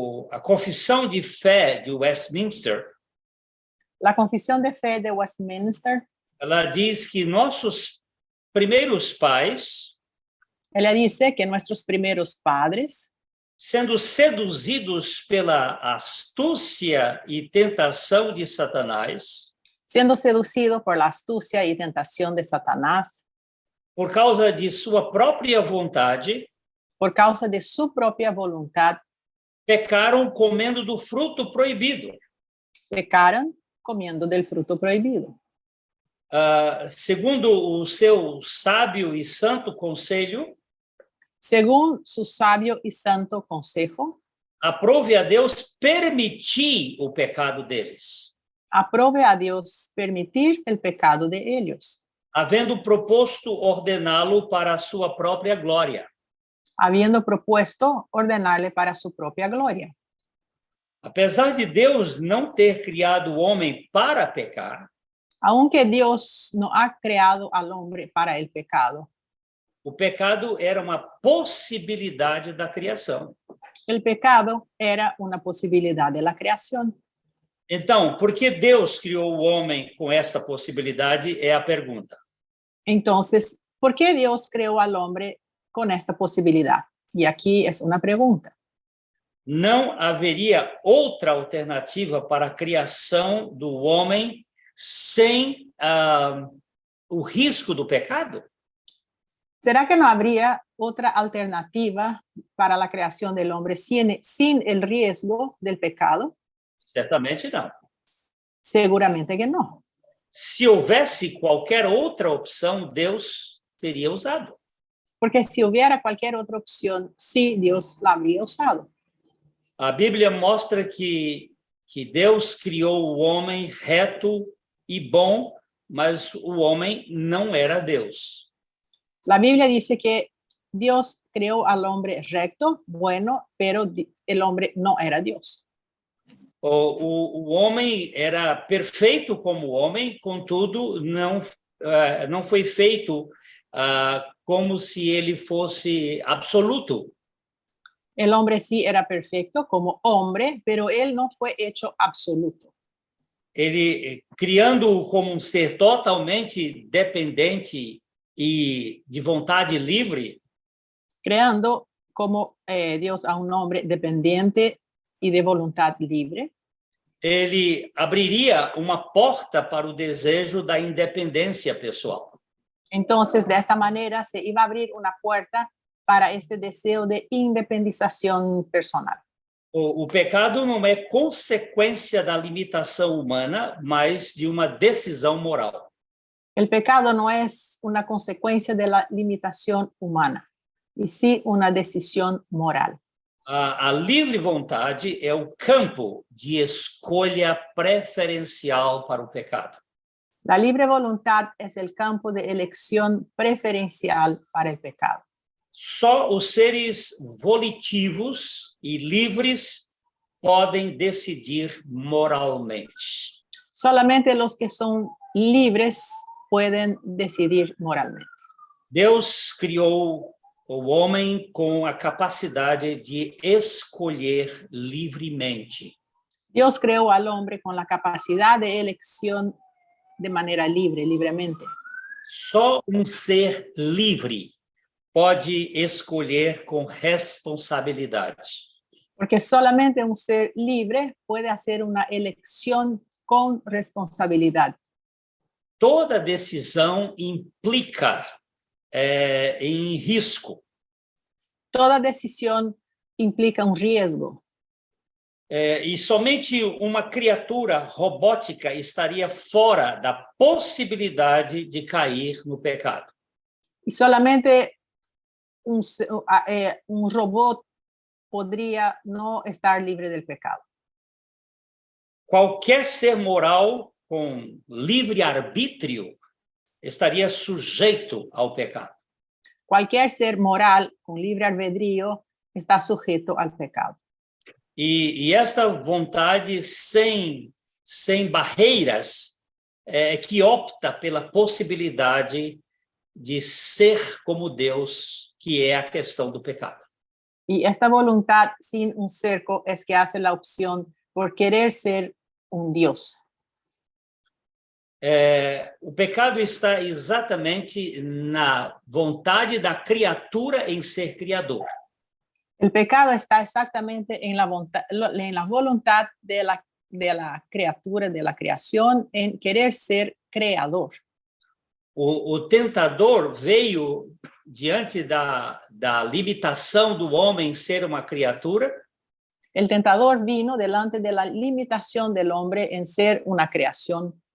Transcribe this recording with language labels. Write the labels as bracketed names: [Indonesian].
[Portuguese] A confissão de fé de Westminster, [Spanish] La confesión de fe de Westminster, [Portuguese] ela diz que nossos primeiros pais, [Spanish] ella dice que nuestros primeros padres, [Portuguese] sendo seduzidos pela astúcia e tentação de Satanás, [Spanish] siendo seducido por la astucia y tentación de Satanás, [Portuguese] por causa de sua própria vontade, [Spanish] por causa de su propia voluntad, [Portuguese] pecaram comendo do fruto proibido. [Spanish] pecaron comiendo del fruto prohibido. [Portuguese] Segundo o seu sábio e santo conselho, [Spanish] Según su sabio y santo consejo, [Portuguese] aprove a Deus permitir o pecado deles, [Spanish] Aprove a Dios permitir el pecado de ellos, [Portuguese] havendo proposto ordená-lo para a sua própria glória. [Spanish] habiendo propuesto ordenarle para su propia gloria. [Portuguese] Apesar de Deus não ter criado o homem para pecar, [Spanish] Aunque Dios no ha creado al hombre para el pecado, [Portuguese] o pecado era uma possibilidade da criação. [Spanish] el pecado era una posibilidad de la creación. [Portuguese] Então, por que Deus criou o homem com essa possibilidade é a pergunta. [Spanish] Entonces, ¿por qué Dios creó al hombre con esta posibilidad? Y aquí es una pregunta. [Portuguese] Não haveria outra alternativa para a criação do homem sem o risco do pecado? [Spanish] ¿Será que no habría otra alternativa para la creación del hombre sin el riesgo del pecado? [Portuguese] Certamente não. [Spanish] Seguramente que no. [Portuguese] Se houvesse qualquer outra opção, Deus teria usado. [Spanish] Porque si hubiera cualquier otra opción, sí, Dios la habría usado. [Portuguese] A Bíblia mostra que Deus criou o homem reto e bom, mas o homem não era Deus. [Spanish] La Biblia dice que Dios creó al hombre recto, bueno, pero el hombre no era Dios. [Portuguese] O homem era perfeito como homem, contudo, não foi feito como se ele fosse absoluto. [Spanish] El hombre sí era perfecto como hombre, pero él no fue hecho absoluto. [Portuguese] Ele, criando-o como um ser totalmente dependente e de vontade livre, [Spanish] Creando como Dios a un hombre dependiente y de voluntad libre, [Portuguese] ele abriria uma porta para o desejo da independência pessoal. [Spanish] entonces de esta manera se iba a abrir una puerta para este deseo de independización personal. [Portuguese] O pecado não é consequência da limitação humana, mas de uma decisão moral. [Spanish] El pecado no es una consecuencia de la limitación humana, y sí una decisión moral. [Portuguese] A livre vontade é o campo de escolha preferencial para o pecado. [Spanish] La libre voluntad es el campo de elección preferencial para el pecado. [Portuguese] Só os seres volitivos e livres podem decidir moralmente. [Spanish] Solamente los que son libres pueden decidir moralmente. [Portuguese] Deus criou o homem com a capacidade de escolher livremente. [Spanish] Dios creó al hombre con la capacidad de elección de manera libre, libremente. [Portuguese] Só um ser livre pode escolher com responsabilidade. [Spanish] Porque solamente un ser libre puede hacer una elección con responsabilidad. [Portuguese] Toda decisão implica em risco. [Spanish] Toda decisión implica un riesgo. [Portuguese] E somente uma criatura robótica estaria fora da possibilidade de cair no pecado. [Spanish] Y solamente un robot podría no estar libre del pecado. [Portuguese] Qualquer ser moral com livre-arbítrio estaria sujeito ao pecado. [Spanish] Cualquier ser moral con libre albedrío está sujeto al pecado. [Portuguese] E esta vontade sem barreiras que opta pela possibilidade de ser como Deus, que é a questão do pecado. [Spanish] Y esta voluntad sin un cerco es que hace la opción por querer ser un Dios. [Portuguese] O pecado está exatamente na vontade da criatura em ser criador. [Spanish] El pecado está exactamente en la voluntad de la criatura, de la creación, en querer ser creador. [Portuguese] O tentador veio diante da limitação do homem ser uma criatura. [Spanish] El tentador vino delante de la limitación del hombre en ser una creación.